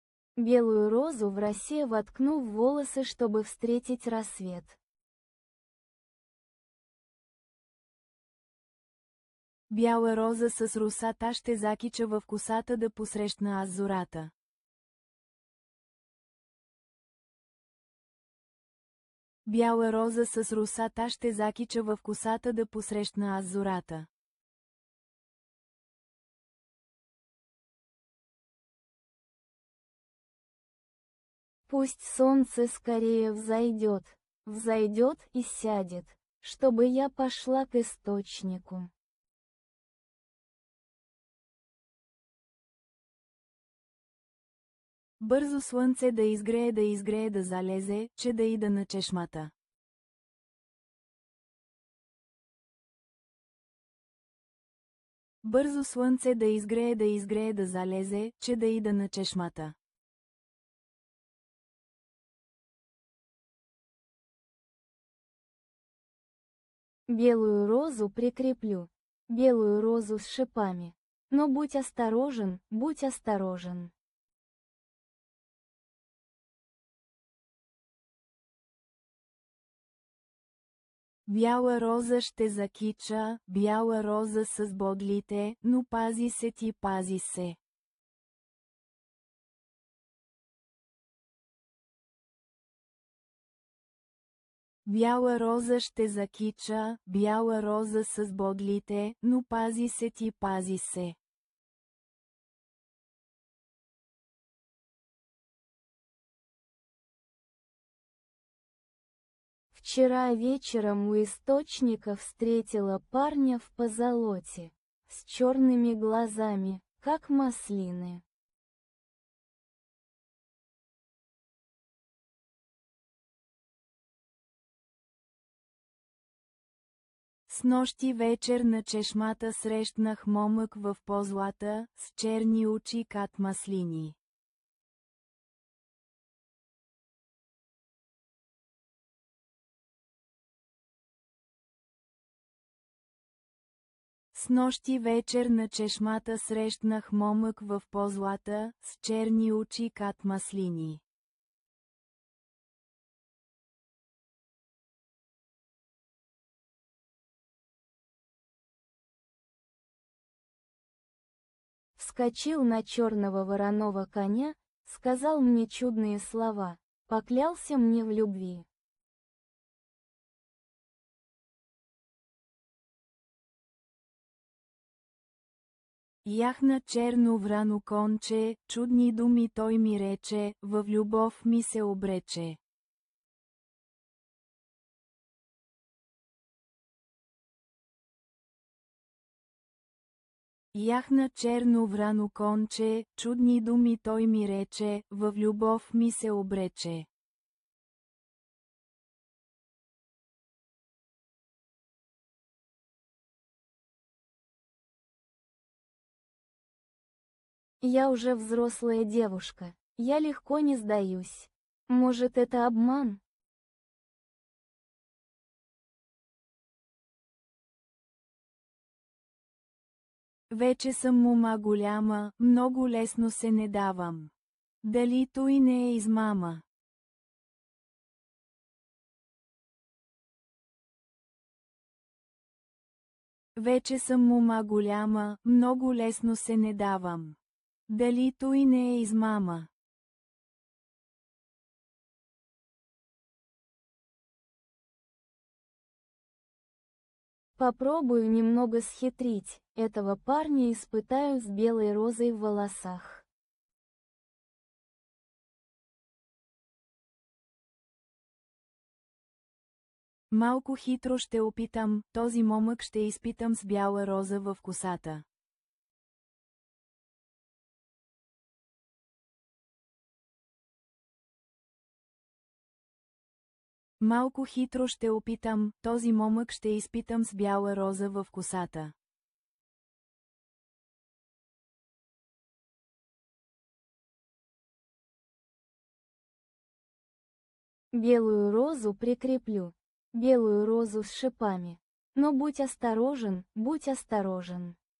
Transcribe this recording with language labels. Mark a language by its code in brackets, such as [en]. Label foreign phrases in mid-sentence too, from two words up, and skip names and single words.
[ru] Белую розу в росе воткну в волосы, чтобы встретить рассвет. [bg] Бяла роза с русата ще закича в косата да посрещна аз зората. Бяла роза с русата ще закича в косата да посрещна аз зората. [ru] Пусть солнце скорее взойдет и сядет, чтобы я пошла к источнику. [bg] Бързо слънце да изгрее да залезе, че да ида на чешмата. Бързо слънце да изгрее да залезе, че да ида на чешмата. [ru] Белую розу прикреплю. Белую розу с шипами. Но будь осторожен, будь осторожен. [bg] Бяла роза ще закича, бяла роза с бодлите, но пази се ти, пази се. Бяла роза ще закича, бяла роза с бодлите, но пази се ти, пази се. [ru] Вчера вечером у источника встретила парня в позолоте, с черными глазами, как маслины. [bg] Снощи вечер на чешмата срещнах момък в позлата, с черни очи кат маслини. Снощи вечер на чешмата срещнах момък в позлата, с черни очи кат маслини. [ru] Вскочил на черного вороного коня, сказал мне чудные слова, поклялся мне в любви. [bg] Яхна черно врано конче, чудни думи той ми рече, в любов ми се обрече. Яхна черно врано конче, чудни думи той ми рече, в любов ми се обрече. [ru] Я уже взрослая девушка, я легко не сдаюсь. Может, это обман? [bg] Вече съм мома голяма, много лесно се не давам. Дали той не е измама? Вече съм мома голяма, много лесно се не давам. Дали той не е измама? [ru] Попробую немного схитрить, этого парня испытаю с белой розой в волосах. [bg] Малко хитро ще опитам, този момък ще изпитам с бяла роза в косата. Малко хитро ще опитам, този момък ще изпитам с бяла роза в косата. [ru] Белую розу прикреплю. Белую розу с шипами. Но будь осторожен, будь осторожен.